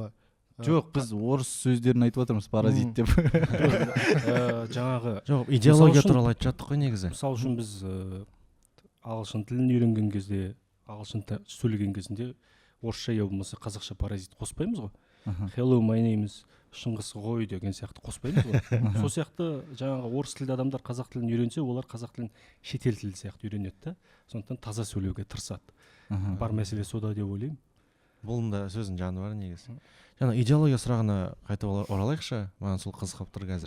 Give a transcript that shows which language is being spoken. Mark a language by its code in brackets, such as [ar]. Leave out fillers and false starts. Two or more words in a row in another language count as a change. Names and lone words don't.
[kk] жоқ, біз орыс сөздерін айтып отырмыз, паразит деп. Жаңағы идеология туралы айтып жаттық қой негізі. Мысалы үшін біз ағылшын тілін үйренген кезде, ағылшын сөйлеген кезінде орысша я болмаса қазақша паразит қоспаймыз ғой. [en] Hello, my name is [kk] Шыңғыс ғой деген сияқты қоспаймыз ғой. Сол сияқты жаңағы орыс тілді адамдар қазақ тілін үйренсе, олар қазақ тілін шетел тілі сияқты үйренеді да. Сондықтан таза сөйлеуге тырысады. Бар мәселе сода деп ойлаймын. Бұның да сөздің жаны бар негізі. Жаңа идеология сұрағына қайта оралайықшы, маған сол қызығып тұр қазір.